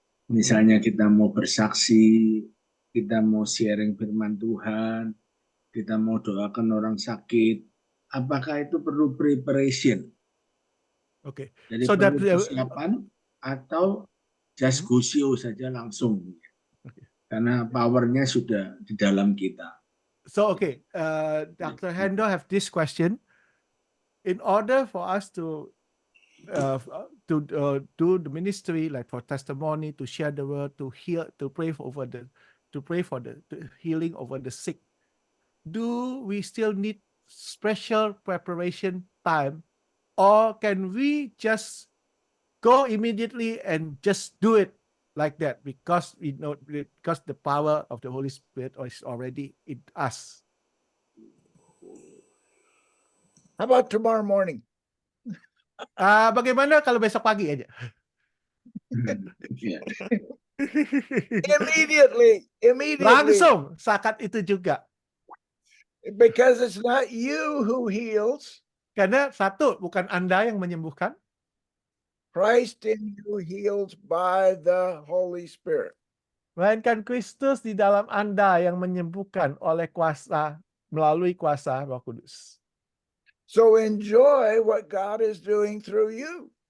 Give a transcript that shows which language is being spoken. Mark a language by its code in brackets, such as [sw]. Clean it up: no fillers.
[id] Misalnya kita mau bersaksi, kita mau sharing firman Tuhan, kita mau doakan orang sakit, apakah itu perlu preparation? Oke. Jadi [en] So that- [id] perlu persiapan atau [en] just go show [id] saja langsung? Karena powernya sudah di dalam kita. [en] So, okay, Dr. Hendro have this question. In order for us to do the ministry, like for testimony, to share the word, to heal, to pray for the healing over the sick, do we still need special preparation time, or can we just go immediately and just do it like that because we know because the power of the Holy Spirit is already in us. How about tomorrow morning? [id] Bagaimana kalau besok pagi aja? Ya. [en] Immediately. [id] Langsung saat itu juga. [en] Because it's not you who heals. [id] Karena satu, bukan Anda yang menyembuhkan, [en] Christ in you heals by the Holy Spirit. [id] melainkan Kristus di dalam Anda yang menyembuhkan oleh kuasa, melalui kuasa Roh Kudus. [en] So enjoy what God is doing through you.